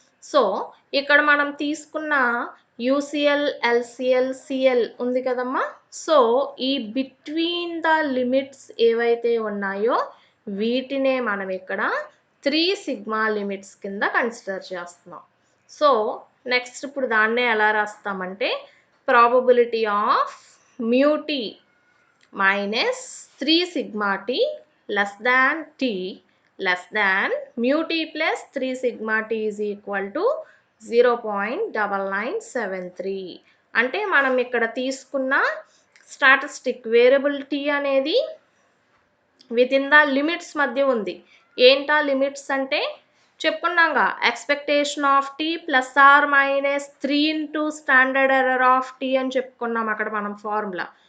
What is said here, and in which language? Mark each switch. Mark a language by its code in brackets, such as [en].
[te] So, ఇక్కడ మనం తీసుకున్న యూసీఎల్, ఎల్సీఎల్, సీఎల్ ఉంది కదమ్మా! సో, ఈ బిట్వీన్ ద లిమిట్స్ ఏవైతే ఉన్నాయో వీటినే మనం ఇక్కడ 3 సిగ్మా లిమిట్స్ కింద కన్సిడర్ చేస్తున్నాం. సో, నెక్స్ట్ ఇప్పుడు దాన్నే ఎలా రాస్తామంటే [en] Probability of μt minus 3 sigma t less than t less than μt plus 3 sigma t is equal to 0.9973. [te] అంటే మనం ఇక్కడ తీసుకున్న స్టాటిస్టిక్ వేరియబుల్ t అనేది వితిన్ ద లిమిట్స్ మధ్య ఉంది. ఏంటా లిమిట్స్ అంటే చెప్పుకున్నాంగా, expectation of tea +or-3 into standard error of tea అని చెప్పుకున్నాం అక్కడ మనం ఫార్ములా.